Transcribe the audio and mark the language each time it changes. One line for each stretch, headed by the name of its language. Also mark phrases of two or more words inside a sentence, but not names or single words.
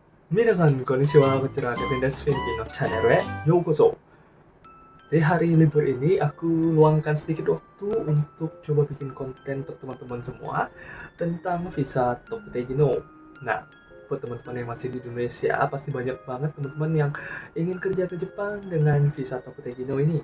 Japanese: 皆さん、こんにちは. Kevin des Filipino Channel Yokoso.
Indonesian: Di hari libur ini, aku luangkan sedikit waktu untuk coba bikin konten untuk teman-teman semua tentang visa Tokutei Gino. Nah, buat teman-teman yang masih di Indonesia, pasti banyak banget teman-teman yang ingin kerja ke Jepang dengan visa Tokutei Gino ini.